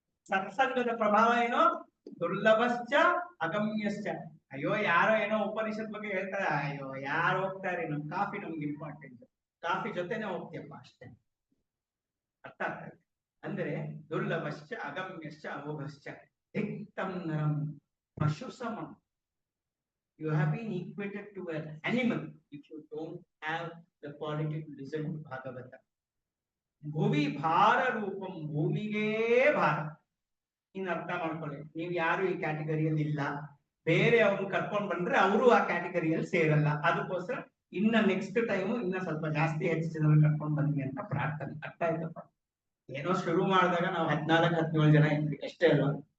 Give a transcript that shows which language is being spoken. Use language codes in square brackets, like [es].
[kn] ಸತ್ಸಂಗದ ಪ್ರಭಾವ ಏನು? [sa] ದುರ್ಲಭಶ್ಚ ಅಗಮ್ಯಶ್ಚ. [kn] ಅಯ್ಯೋ ಯಾರೋ ಏನೋ ಉಪನಿಷತ್ ಬಗ್ಗೆ ಹೇಳ್ತಾರೆ, ಅಯ್ಯೋ ಯಾರು ಹೋಗ್ತಾರೆ, ನಮ್ ಕಾಫಿ ನಮ್ಗೆ ಇಂಪಾರ್ಟೆಂಟ್, ಕಾಫಿ ಜೊತೆನೆ ಹೋಗ್ತೀಯಪ್ಪ ಅಷ್ಟೇ. ಅರ್ಥ ಆಗ್ತದೆ ಅಂದ್ರೆ [sa] ದುರ್ಲಭಶ್ಚ ಅಗಮ್ಯಶ್ಚ ಅಮೋಘಶ್ಚ. ದಿಕ್ತಂ ನರಂ ಪಶು ಸಮಂ. [en] You have been equated to an animal if you don't have the quality to listen to Bhagavata. [sa] ಭುವಿ ಭಾರ ರೂಪಂ, [kn] ಭೂಮಿಗೆ ಭಾರ. ಇನ್ನು ಅರ್ಥ ಮಾಡ್ಕೊಳ್ಳಿ, ನೀವು ಯಾರು ಈ ಕ್ಯಾಟಗರಿಯಲ್ಲಿ ಇಲ್ಲ. ಬೇರೆ ಅವ್ರನ್ನ ಕರ್ಕೊಂಡ್ ಬಂದ್ರೆ ಅವರು ಆ ಕ್ಯಾಟಗರಿಯಲ್ಲಿ ಸೇರಲ್ಲ. ಅದಕ್ಕೋಸ್ಕರ ಇನ್ನ ನೆಕ್ಸ್ಟ್ ಟೈಮ್ ಇನ್ನ ಸ್ವಲ್ಪ ಜಾಸ್ತಿ ಹೆಚ್ಚು ಜನ ಕರ್ಕೊಂಡ್ ಬನ್ನಿ ಅಂತ ಪ್ರಾರ್ಥನೆ. ಅರ್ಥ ಆಯ್ತಪ್ಪ? ಏನೋ ಶುರು ಮಾಡಿದಾಗ ನಾವು 14-17 ಜನ ಇದ್ವಿ ಅಷ್ಟೇ ಅಲ್ವಾ?